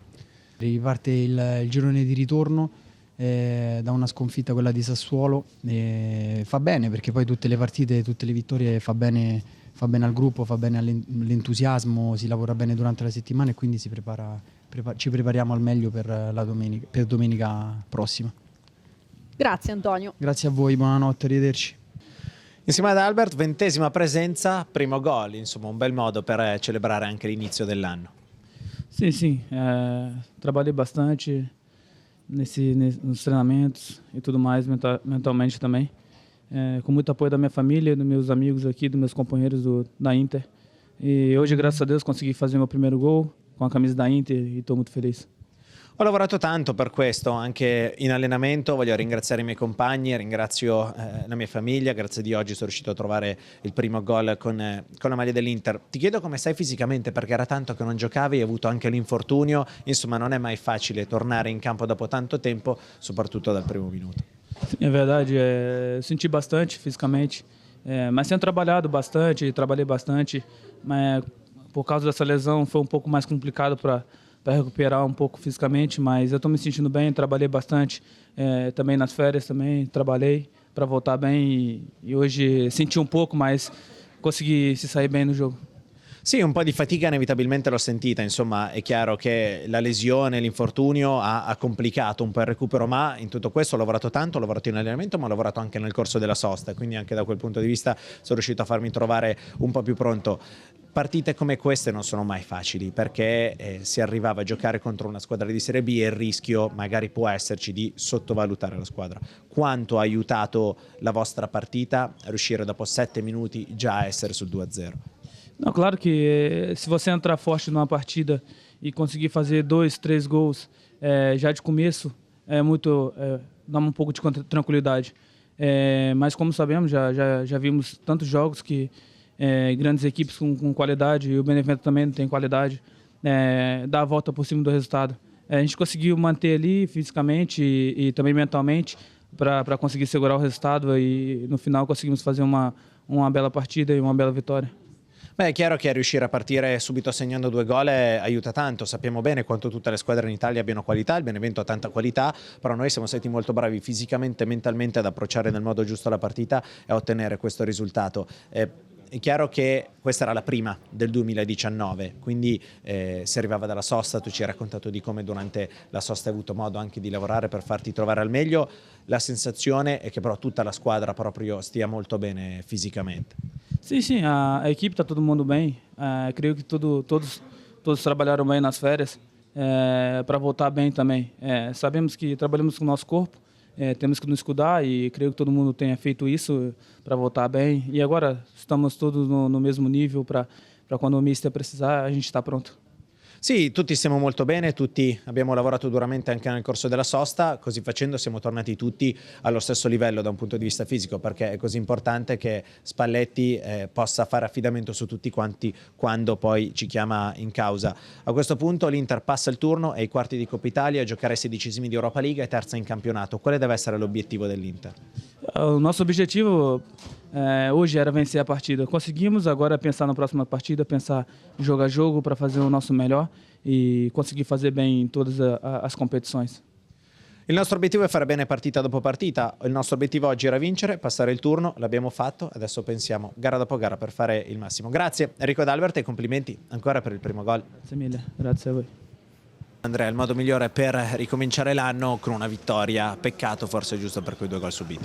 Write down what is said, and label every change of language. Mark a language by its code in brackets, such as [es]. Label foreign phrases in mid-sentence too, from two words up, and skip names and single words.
[it] Riparte il girone di ritorno da una sconfitta, quella di Sassuolo, fa bene, perché poi tutte le partite, tutte le vittorie fa bene al gruppo, fa bene all'entusiasmo, si lavora bene durante la settimana e quindi ci prepariamo al meglio per domenica prossima. Grazie Antonio. Grazie a voi, buonanotte, arrivederci. Insieme ad Albert, 20ª presenza, primo gol, insomma un bel modo per celebrare anche l'inizio dell'anno. [pt] Sim, trabalhei bastante nos treinamentos e tudo mais, mentalmente também, com muito apoio da minha família, dos meus amigos aqui, dos meus companheiros da Inter. E hoje, graças a Deus, consegui fazer meu primeiro gol com a camisa da Inter e estou muito feliz. [it] Ho lavorato tanto per questo, anche in allenamento. Voglio ringraziare i miei compagni, ringrazio la mia famiglia. Grazie di oggi sono riuscito a trovare il primo gol con la maglia dell'Inter. Ti chiedo come stai fisicamente, perché era tanto che non giocavi, hai avuto anche l'infortunio. Insomma, non è mai facile tornare in campo dopo tanto tempo, soprattutto dal primo minuto. [pt] É verdade, senti bastante fisicamente, mas tenho trabalhado bastante, trabalhei bastante, mas por causa dessa lesão foi um pouco mais complicado para recuperar um pouco fisicamente, mas eu estou me sentindo bem, trabalhei bastante, também nas férias também trabalhei para voltar bem e hoje senti um pouco, mas consegui se sair bem no jogo. [it] Sì, un po' di fatica inevitabilmente l'ho sentita, insomma è chiaro che la lesione, l'infortunio ha complicato un po' il recupero, ma in tutto questo ho lavorato tanto, ho lavorato in allenamento, ma ho lavorato anche nel corso della sosta, quindi anche da quel punto di vista sono riuscito a farmi trovare un po' più pronto. Partite come queste non sono mai facili, perché si arrivava a giocare contro una squadra di Serie B e il rischio magari può esserci di sottovalutare la squadra. Quanto ha aiutato la vostra partita a riuscire dopo 7 minuti già a essere sul 2-0? [pt] Não, claro que se você entrar forte numa partida e conseguir fazer 2, 3 gols já de começo, dá um pouco de tranquilidade. Mas como sabemos, já vimos tantos jogos que grandes equipes com qualidade, e o Benevento também tem qualidade, dá a volta por cima do resultado. A gente conseguiu manter ali fisicamente e também mentalmente para conseguir segurar o resultado e no final conseguimos fazer uma bela partida e uma bela vitória. [it] Beh, è chiaro che riuscire a partire subito segnando 2 gol aiuta tanto. Sappiamo bene quanto tutte le squadre in Italia abbiano qualità, il Benevento ha tanta qualità, però noi siamo stati molto bravi fisicamente e mentalmente ad approcciare nel modo giusto la partita e a ottenere questo risultato. è chiaro che questa era la prima del 2019, quindi si arrivava dalla sosta, tu ci hai raccontato di come durante la sosta hai avuto modo anche di lavorare per farti trovare al meglio. La sensazione è che però tutta la squadra proprio stia molto bene fisicamente. [pt] Sim, a equipe está todo mundo bem. Creio que todos trabalharam bem nas férias para voltar bem também. Sabemos que trabalhamos com o nosso corpo, temos que nos cuidar e creio que todo mundo tenha feito isso para voltar bem. E agora estamos todos no mesmo nível para quando o mister precisar, a gente está pronto. [it] Sì, tutti stiamo molto bene, tutti abbiamo lavorato duramente anche nel corso della sosta, così facendo siamo tornati tutti allo stesso livello da un punto di vista fisico, perché è così importante che Spalletti possa fare affidamento su tutti quanti quando poi ci chiama in causa. A questo punto l'Inter passa il turno, è ai quarti di Coppa Italia, giocare ai 16esimi di Europa League e terza in campionato. Quale deve essere l'obiettivo dell'Inter? [pt] O nosso objetivo hoje era vencer a partida. Conseguimos, agora é pensar na próxima partida, pensar jogo a jogo para fazer o nosso melhor e conseguir fazer bem em todas as competições. [it] Il nostro obiettivo è fare bene partita dopo partita, il nostro obiettivo oggi era vincere, passare il turno, l'abbiamo fatto, adesso pensiamo gara dopo gara per fare il massimo. Grazie Enrico D'Albert e complimenti ancora per il primo gol. Grazie mille, grazie a voi. Andrea, il modo migliore per ricominciare l'anno con una vittoria, peccato forse giusto per quei 2 gol subiti.